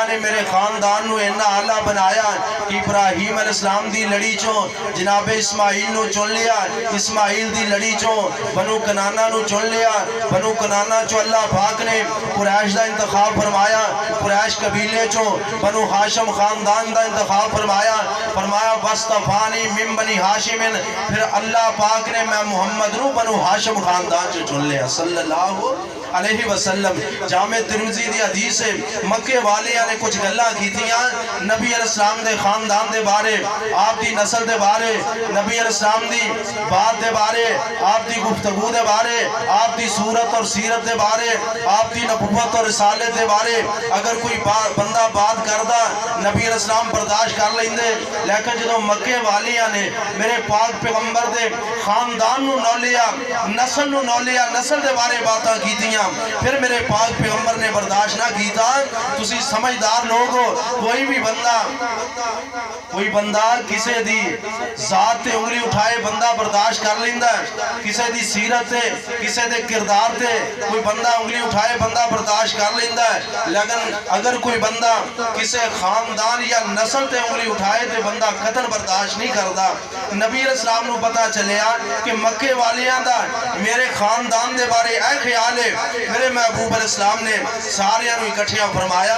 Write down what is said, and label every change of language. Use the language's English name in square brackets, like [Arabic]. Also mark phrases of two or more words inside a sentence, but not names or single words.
[Punjabi] نے میرے خاندان نو اینا اعلیٰ بنایا کہ ابراہیم علیہ السلام دی لڑی چو جناب اسماعیل نو چن لیا، اسماعیل دی لڑی چو بنو کنانہ نو چن لیا، بنو کنانہ چو اللہ پاک نے قریش دا انتخاب فرمایا، قریش قبیلے چو بنو ہاشم خاندان دا انتخاب فرمایا، [Arabic] واصطفانی من بنی ہاشم، [Punjabi] پھر اللہ پاک نے میں محمد نو بنو ہاشم خاندان چو چن لیا [Arabic] صلی اللہ علیہ وسلم۔ [Punjabi] جامع ترمذی دی حدیث ہے، مکے والیاں نے کچھ گلاں کیتیاں نبی علیہ السلام دے خاندان دے بارے، آپ دی نسل دے بارے، نبی علیہ السلام دی بات دے بارے، آپ دی گفتگو دے بارے، آپ دی صورت اور سیرت دے بارے، آپ دی نبوت اور رسالت دے بارے۔ اگر کوئی بندہ بات کردہ نبی علیہ السلام برداشت کر لیندے، لیکن جدو مکے والیاں نے میرے پاک پیغمبر دے خاندان نو نو لیا، نسل نو نو لیا، نسل دے بارے باتاں کیتیاں، پھر میرے پاک پیغمبر نے برداشت نہ کیتا۔ تسی سمجھدار لوگ ہو، کوئی بندہ کسے دی ذات تے انگلی اٹھائے بندہ برداشت کر لیندہ ہے، کسے دی سیرت تے کسے دے کردار تے کوئی بندہ انگلی اٹھائے بندہ برداشت کر لیندہ ہے، لیکن اگر کوئی بندہ کسے خاندان یا نسل تے انگلی اٹھائے تے بندہ قتل برداشت نہیں کردا۔ نبی علیہ السلام نو پتا چلیا کہ مکے والیاں دا میرے خاندان دے بارے اے خیال ہے، میرے محبوب علیہ السلام نے سارے انو اکٹھیاں فرمایا۔